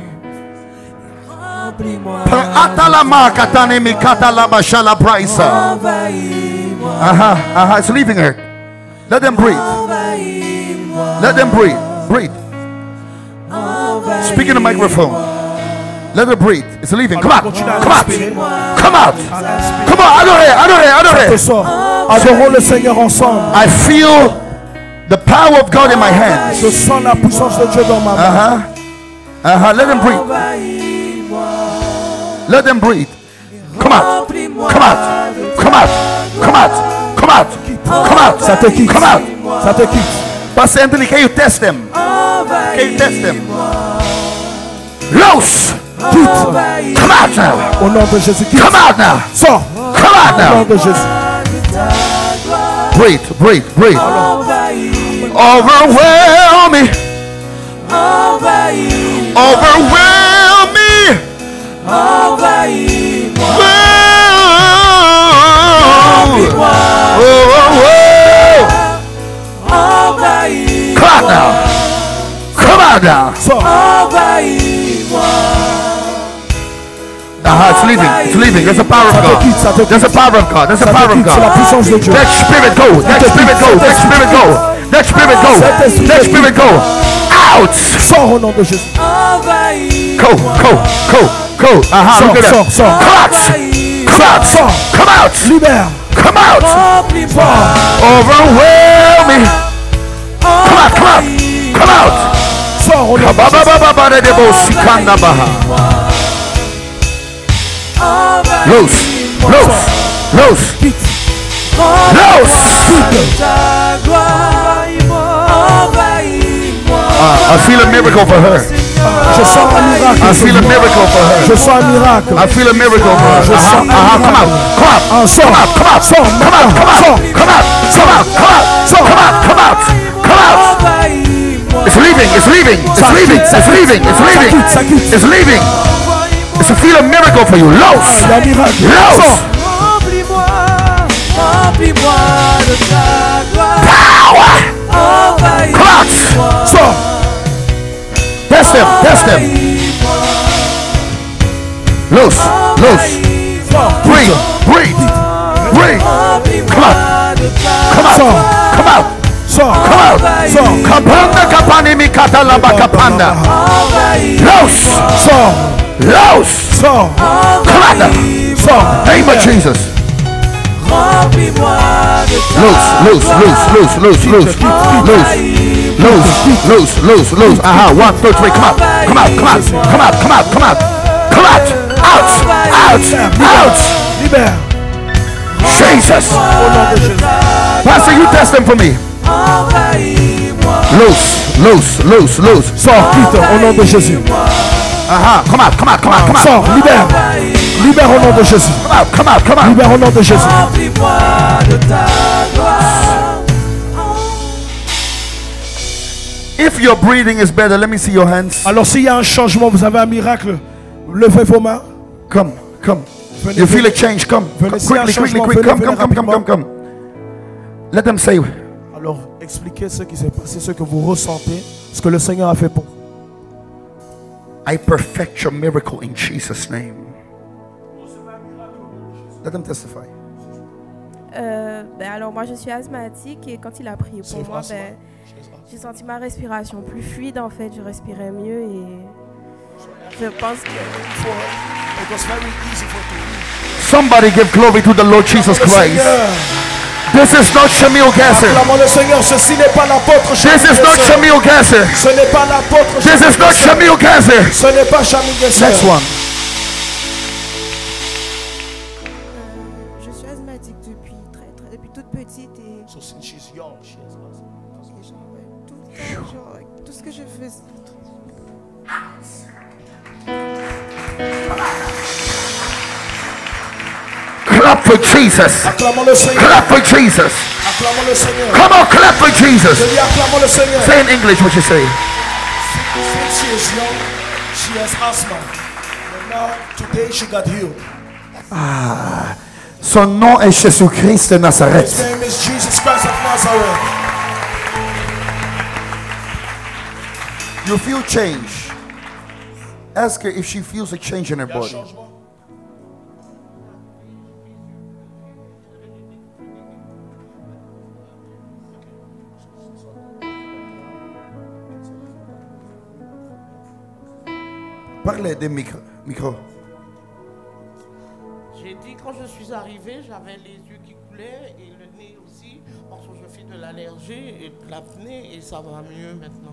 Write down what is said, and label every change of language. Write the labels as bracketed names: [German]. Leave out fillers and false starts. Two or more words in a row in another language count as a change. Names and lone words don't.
[English] Atalama katane mi katalaba shala braisa. It's leaving her. Let them breathe. Let them breathe. Breathe. Speak in the microphone. Let her breathe. It's leaving. Come out. Come out. Come out. Come on. Adorez. [French] Ce soir, adorons le Seigneur ensemble. [English] I feel the power of God in my hands. [French] Je sens la puissance de Dieu dans ma main. [English] Let them breathe. Let them breathe. Come out. Come out. Come out. Come out. Come out. Come out. [French] Ça te quitte. [English] Come out. [French] Ça te quitte. [English] Pastor Anthony, can you test them? Can you test them? Loose. [French] Quitte. [English] Come out now. [French] Au nom de Jésus. Quitte. [English] Come out now. [French] Sors. [English] Come out [French] Au nom [English] now. [French] de Jésus. [English] Breathe. Overwhelm me. Overwhelm me. Come out now. Sors. It's leaving. There's a power of God. There's a power of God. There's a power of [French] C'est la [English] God. [French] puissance de Dieu. [English] That spirit go. That spirit go. That spirit go. That spirit go. That spirit go. Out. [French] Sors au nom de Jésus. [English] Go. Look at that. [French] Sors. [English] Come out. Come out. [French] Libère. [English] Come out. Overwhelm me. Come out. [French] Sors au nom de [English] Loose. I feel a miracle for her. [French] Je sens un miracle. [English] I feel a miracle for her. [French] Je sens un miracle. [English] I feel a miracle for her. Come out. It's leaving. It's a feel a miracle for you. Loose. [French] Un miracle. Remplis-moi de ta gloire. [English] Power. Come out. [French] Sors. [English] Test them. Loose. Breathe. Come out. [French] Sors. Kapanda kapani mi katalaba kapanda. [English] Loose. [French] Sors. [English] Come out now. [French] Sors. [English] Name of Jesus. [French] Remplis-moi de ta [English] Loose. 1, 2, 3. Come out. [French] Libère. [English] Jesus. [French] Au nom de Jésus. [English] Pastor, you test them for me. Loose. [French] Sors, quitte au nom de Jésus. [English] Come out. [French] Sors, libère. Libère au nom de Jésus. [English] Come out. [French] Libère au nom de Jésus. Remplis-moi de ta gloire. [English] If your breathing is better, let me see your hands. [French] Alors s'il y a un changement, vous avez un miracle, levez vos mains. [English] Come. [French] Venez, [English] You feel a [French] venez. [English] change? Come. [French] Venez, s'il y a un [English] Quickly. [French] changement, venez, [English] Come. Let them say, [French] Alors expliquez ce qui s'est passé, ce que vous ressentez, ce que le Seigneur a fait pour vous. [English] I perfect your miracle in Jesus' name. Let them testify. Alors moi je suis asthmatique et quand il a prié pour moi, j'ai senti ma respiration plus fluide en fait, je respirais mieux et je pense que Somebody give glory to the Lord Jesus Christ. This is not Shamil Gasser. [French] Acclamons le Seigneur, ceci n'est pas l'apôtre [English] This is not Shamil Shamil Gasser. [French] Gesser. Ce n'est pas l'apôtre [English] This is not Shamil Gasser. [French] Ce n'est pas Shamil Gesser. [English] Next one. [French] Je suis asthmatique depuis toute petite et [English] So since she's young, she has [French] tout ce que je faisais. [English] Clap for Jesus. [French] Acclamons le Seigneur. [English] Clap for Jesus. [French] Acclamons le Seigneur. [English] Come on, clap for Jesus. [French] Je dis acclamons le Seigneur. [English] Say in English what you say. Since she is young, she has asthma. But now, today she got healed. [French] Son nom est Jésus-Christ de [English] His [French] Nazareth. [English] name is Jesus Christ of Nazareth. You feel change. Ask her if she feels a change in her body. [French] Parlez des micros. J'ai dit quand je suis arrivée, j'avais les yeux qui coulaient et le nez aussi, parce que je fais de l'allergie et de l'apnée et ça va mieux maintenant.